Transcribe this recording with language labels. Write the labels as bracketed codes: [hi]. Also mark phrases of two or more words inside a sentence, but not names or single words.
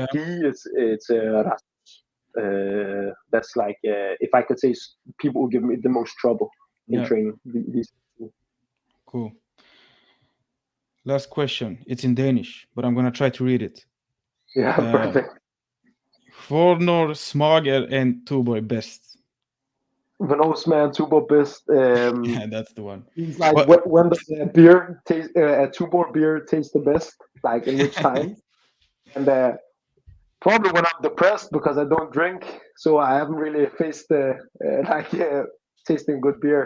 [en] Gi, it's Rasmus. That's like if I could say people who give me the most trouble in Yeah. training. These. Cool. Last question. It's in Danish, but I'm gonna try to read it. Yeah, perfect. [da] Hvornår smager en tuborg best? Venosman, Tuborg best. [en] Yeah, that's the one. He's like What? when does a beer taste? A Tuborg beer taste the best? Like in which time? And probably when I'm depressed because I don't drink, so I haven't really faced like tasting good beer.